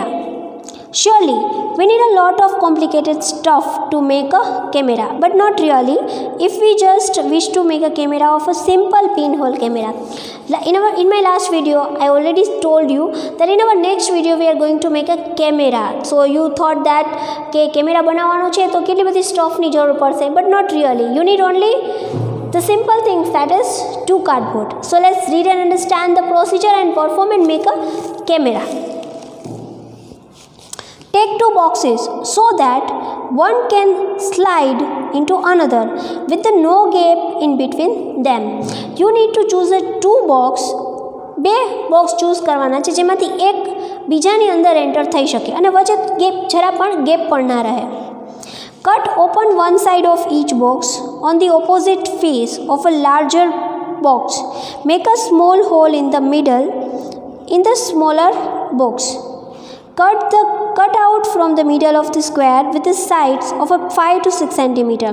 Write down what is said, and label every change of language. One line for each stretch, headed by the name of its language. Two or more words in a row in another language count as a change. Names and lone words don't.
English: Surely, we need a lot of complicated stuff to make a camera, but not really if we just wish to make a camera of a simple pinhole camera. In my last video, I already told you that in our next video we are going to make a camera. So you thought that camera
Gujarati: बनावવાનો છે તો કેટલી બધી સ્ટફની જરૂર પડશે,
English: but not really. You need only the simple things, that is 2 cardboard. So let's read and understand the procedure and perform and make a camera. Take 2 boxes so that one can slide into another with no gap in between them. You need to choose a 2 box.
Gujarati: 2 બોક્સ ચૂઝ કરવાના છે જેમાંથી એક બીજાની અંદર એન્ટર થઈ શકે અને વચ્ચે જરા પણ ગેપ પણ ના રહે.
English: Cut open one side of each box on the opposite face of a larger box. Make a small hole in the middle in the smaller box. Cut out from the middle of the square with the sides of a 5 to 6 centimeter.